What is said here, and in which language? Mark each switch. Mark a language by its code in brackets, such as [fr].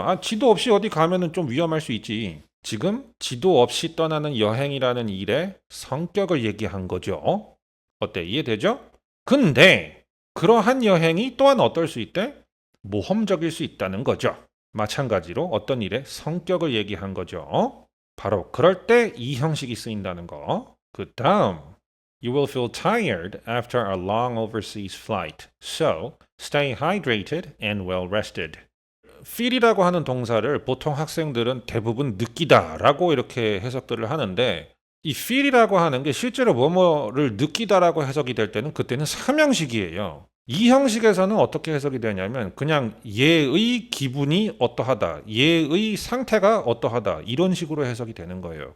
[ko] 아, 지도 없이 어디 가면은 좀 위험할 수 있지. 지금 지도 없이 떠나는 여행이라는 일의 성격을 얘기한 거죠. 어때? 이해되죠? 근데 그러한 여행이 또한 어떨 수 있대? 모험적일 수 있다는 거죠. 마찬가지로 어떤 일의 성격을 얘기한 거죠. 바로 그럴 때 이 형식이 쓰인다는 거. 그 다음 [en] You will feel tired after a long overseas flight, so stay hydrated and well rested. [ko] feel이라고 하는 동사를 보통 학생들은 대부분 느끼다라고 이렇게 해석들을 하는데 이 feel이라고 하는 게 실제로 뭐뭐를 느끼다라고 해석이 될 때는 그때는 삼형식이에요. 이 형식에서는 어떻게 해석이 되냐면 그냥 얘의 기분이 어떠하다, 얘의 상태가 어떠하다 이런 식으로 해석이 되는 거예요.